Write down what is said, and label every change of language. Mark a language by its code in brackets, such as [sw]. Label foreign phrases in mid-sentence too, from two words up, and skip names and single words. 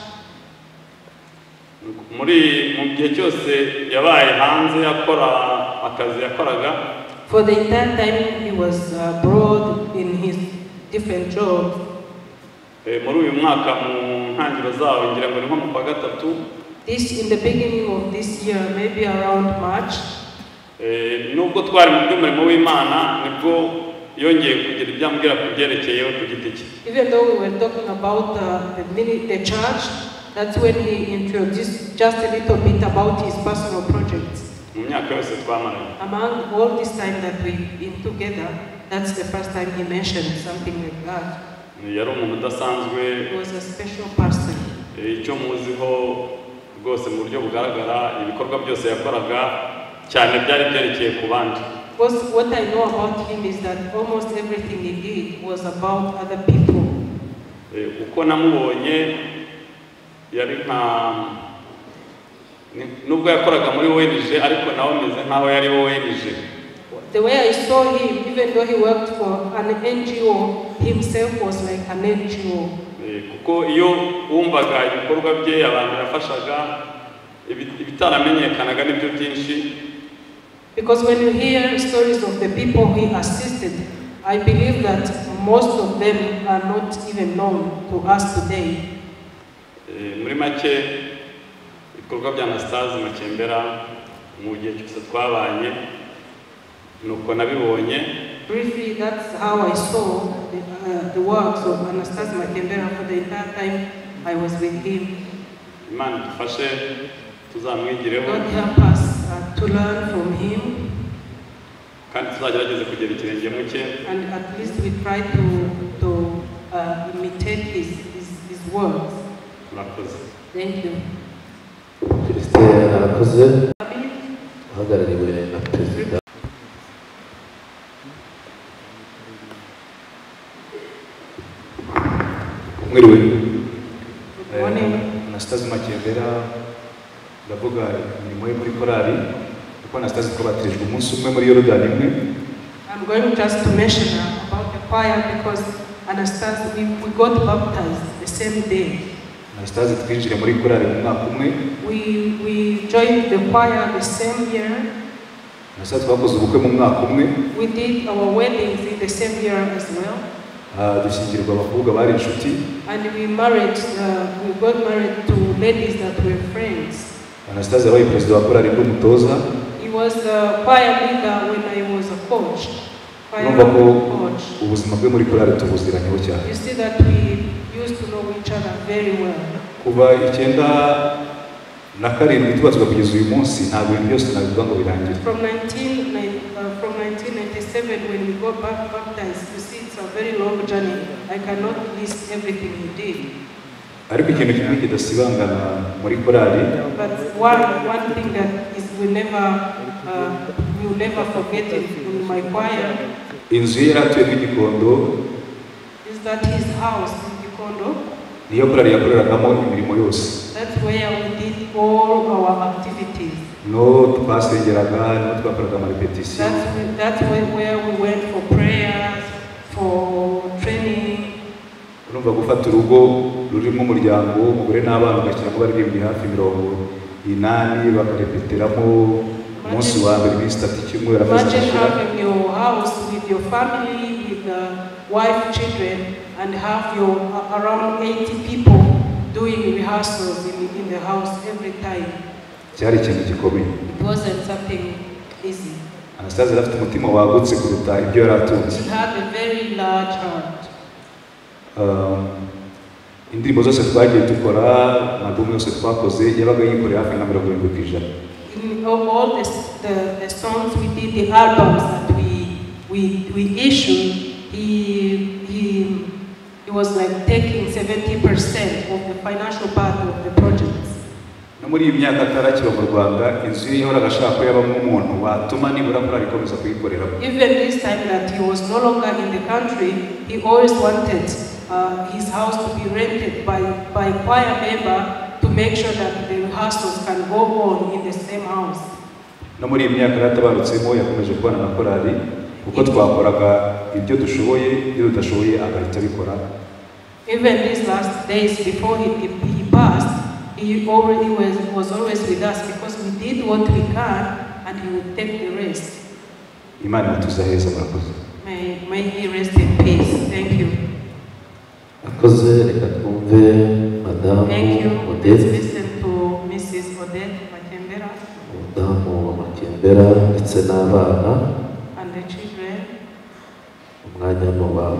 [rw] Mu gihe cyose yabaye hanze yakora akazi yakoraga. [en] For the entire time he was abroad in his different jobs. [rw] Muri uyu mwaka mu ntangiriro zawo ngira ngo ni nko mu kwa 3. [en] In the beginning of this year, maybe around March. [rw] Nubwo twari mu by'umurimo w'Imana nibwo yongeye kugira ibyambwira ku byerekeye ku giti cye. [en] Even though we were talking about the church, that's when he introduced just a little bit about his personal projects. Among all this time that we've been together, that's the first time he mentioned something like that. He was a special person. [rw] Rwose mu buryo bugaragara ibikorwa byose yakoraga cyane byari byerekeye ku bandi. [en] Because what I know about him is that almost everything he did was about other people. [rw] Uko namubonye yari nubwo yakoraga muri ONG ariko nawe meze nkaho yari ONG. [en] The way I saw him, even though he worked for an NGO, himself was like an NGO. [rw] Kuko iyo wumvaga ibikorwa bye abantu yafashaga ibitaramenyekanaga n'ibyo byinshi. [en] Because when you hear stories of the people he assisted, I believe that most of them are not even known to us today. [rw] Muri make ibikorwa bya ANASTASE Makembera mu gihe cyose twabanye nuko nabibonye. [en] Briefly, that's how I saw the works of ANASTASE Makembera for the entire time I was with him. [rw] Imana dufashe tuzamwigireho. [en] God help us to learn from him. [rw] Kandi tuzagerageze kugera ikirenge mu cye. [en] And at least we try to imitate his works. Thank you. [rw] Arakoze uhagarariwe na perezida. Mwiriwe. ANASTASE Makembera ndavuga imirimo yo muri korali kuko ANASTASE twabatirijwe umunsi umwe muri Yorodani imwe. [en] I'm going just to mention about the choir because ANASTASE we got baptized the same day. [rw] ANASTASE twinjire muri korali mu mwaka umwe. [en] We joined the choir the same year. [rw] ANASTASE twakoze ubukwe mu mwaka umwe. [en] We did our weddings in the same year as well. [rw] Dushyingirwa abakobwa bari inshuti. [en] And we got married to ladies that were friends. [rw] ANASTASE yabaye perezida wa korali n'umutoza. [en] He was the choir leader when I was a coach. [rw] Numva ko ubuzima bwe muri korali tubuziranyeho cyane. [en] You see that we used to know each other very well. [rw] Kuva 1997 tubazwa kugeza uyu munsi ntabwo ibintu byose nabivuga ngo birangire. [en] From 1997 when we got baptized, you see it's a very long journey. I cannot list everything he did. [rw] Ariko ikintu kimwe kidasibangana muri korali. [en] But one thing that is we never forget it in my choir. [rw] Inzu ye yaratuyemo igikondo. [en] Is that his house in Gikondo? [rw] Niyo korali yakoreragamo imirimo yose. [en] That's where we did all our activities. [rw] No twasengeraga, no twakoraga ama repetition. [en] That's where we went for prayers, for training. [rw] Urumva gufata urugo rurimo umuryango umugore n'abana ugashyiramo baririmbyi hafi 80 bakarepeteramo umunsi wa mbere iminsi 3 cyumweru. [en] Imagine having your house with your family, with the wife, children, and have your around 80 people doing rehearsals in the house every time. [rw] Cyari ikintu gikomeye. [en] It wasn't something easy. [rw] ANASTASE afite umutima wagutse kuruta ibyo yaratunze. [en] He had a very large heart. [rw] Indirimbo zose twagiye dukora, album yose twakoze yabaga yikorera hafi na 70%. [en] In all the songs we did, the albums that we issued, he was like taking 70% of the financial part of the projects. [rw] No muri iyi myaka atarakiba mu Rwanda inzu ye yahoraga ashaka ko yabamo umuntu watuma nibura korali ikomeza kuyikorera. [en] Even this time that he was no longer in the country, he always wanted his house to be rented by choir member to make sure that the rehearsals can go on in the same house. [rw] No muri iyi myaka yaratabarutsemo yakomeje kubana na korali uko twakoraga ibyo dushoboye ibyo tudashoboye agahita abikora. [en] Even these last days before he passed, he was always with us because we did what we can and he would take the rest. [rw] Imana tuzaheza murakoze. [en] May he rest in peace. Thank you. [rw] Akoze reka twumve Madamu Monde. [en] Let's listen to Mrs. Odette Makembera. [rw] Madamu Makembera ndetse n'abana. [en] And the children. [rw] Umwanya ni uwawe.